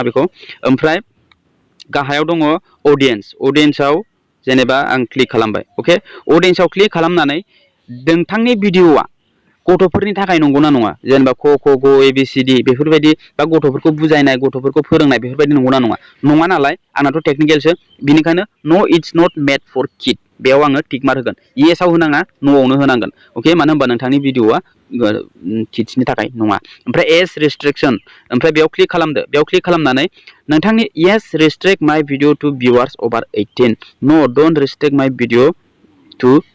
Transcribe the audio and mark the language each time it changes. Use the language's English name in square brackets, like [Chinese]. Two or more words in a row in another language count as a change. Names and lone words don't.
[Bodo] बेखौ ओमफ्राय गाहायाव दङ अडियेन्सआव जेनेबा आं क्लिक खालामबाय अके अडियेन्सआव क्लिक खालामनानै नोंथांनि भिडिअआ गथ'फोरनि थाखाय नंगौना नङा जेनेबा क ग [English] A B C D [Bodo] बेफोरबायदि बा गथ'फोरखौ बुजायनाय गथ'फोरखौ फोरोंनाय बेफोरबायदि नंगौना नङा नालाय आंनाथ' टेक्निकेलसो बिनिखायनो [English] No it's not made for kid [Bodo] बेयाव आङो [English] tick mark [Bodo] होगोन येसआव होनाङा न'आवनो होनांगोन अके मानो होनबा नोंथांनि भिडिअआ किड्सनि थाखाय नङा ओमफ्राय [English] age restriction [Bodo] ओमफ्राय बेयाव क्लिक खालामदो बेयाव क्लिक खालामनानै नोंथांनि [English] yes restrict my video to viewers over 18 no don't restrict my video to